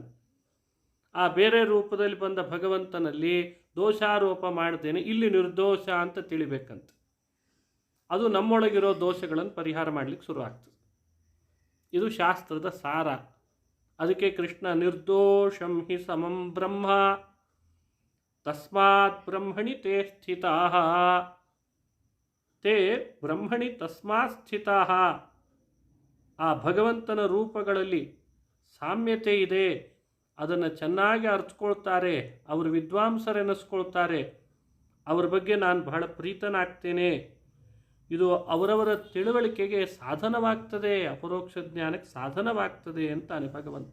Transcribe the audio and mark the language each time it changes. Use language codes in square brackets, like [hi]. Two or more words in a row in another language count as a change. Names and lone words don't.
[kn] ಆ ಬೇರೆ ರೂಪದಲ್ಲಿ ಬಂದ ಭಗವಂತನಲ್ಲಿ ದೋಷಾರೋಪ ಮಾಡ್ದೇನೆ ಇಲ್ಲಿ ನಿರ್ದೋಷ ಅಂತ ತಿಳಿಬೇಕಂತ. ಅದು ನಮ್ಮೊಳಗಿರೋ ದೋಷಗಳನ್ನು ಪರಿಹಾರ ಮಾಡಲಿಕ್ಕೆ ಶುರು ಆಗ್ತದೆ. ಇದು ಶಾಸ್ತ್ರದ ಸಾರ. ಅದಕ್ಕೆ ಕೃಷ್ಣ [sa] ನಿರ್ದೋಷಂ ಹಿ ಸಮಂ ಬ್ರಹ್ಮ ತಸ್ಮಾತ್ ಬ್ರಹ್ಮಣಿ ತೇ ಸ್ಥಿತಾಃ. ತೇ ಬ್ರಹ್ಮಣಿ ತಸ್ಮಾತ್ ಸ್ಥಿತಾಃ. [kn] ಆ ಭಗವಂತನ ರೂಪಗಳಲ್ಲಿ ಸಾಮ್ಯತೆ ಇದೆ, ಅದನ್ನು ಚೆನ್ನಾಗಿ ಅರ್ಥಕೊಳ್ತಾರೆ, ಅವರು ವಿದ್ವಾಂಸರೆನಿಸ್ಕೊಳ್ತಾರೆ, ಅವರ ಬಗ್ಗೆ ನಾನು ಬಹಳ ಪ್ರೀತನಾಗ್ತೇನೆ. ಇದು ಅವರವರ ತಿಳುವಳಿಕೆಗೆ ಸಾಧನವಾಗ್ತದೆ, ಅಪರೋಕ್ಷ ಜ್ಞಾನಕ್ಕೆ ಸಾಧನವಾಗ್ತದೆ ಅಂತಾನೆ ಭಗವಂತ.